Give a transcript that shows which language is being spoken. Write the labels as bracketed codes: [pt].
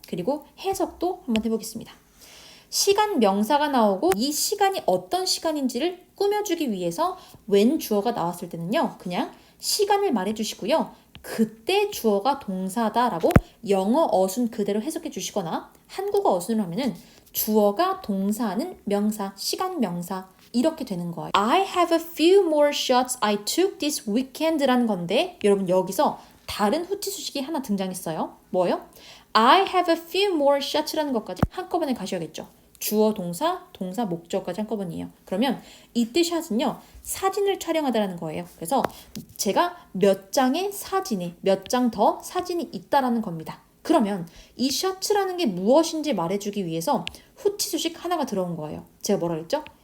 [ko] 그리고 해석도 한번 해보겠습니다. 시간 명사가 나오고 이 시간이 어떤 시간인지를 꾸며주기 위해서 when 주어가 나왔을 때는요, 그냥 시간을 말해주시고요. 그때 주어가 동사다라고 영어 어순 그대로 해석해 주시거나 한국어 어순을 하면은 주어가 동사하는 명사, 시간 명사 이렇게 되는 거예요. [en] I have a few more shots I took this weekend [ko] 라는 건데 여러분 여기서 다른 후치 수식이 하나 등장했어요. 뭐요? [en] I have a few more shots [ko] 라는 것까지 한꺼번에 가셔야겠죠. 주어, 동사, 동사, 목적까지 한꺼번이에요. 그러면 이때 샷은요, 사진을 촬영하다라는 거예요. 그래서 제가 몇 장의 사진에 몇 장 더 사진이 있다라는 겁니다. 그러면 이 셔츠라는 게 무엇인지 말해주기 위해서 후치 수식 하나가 들어온 거예요. 제가 뭐라 그랬죠?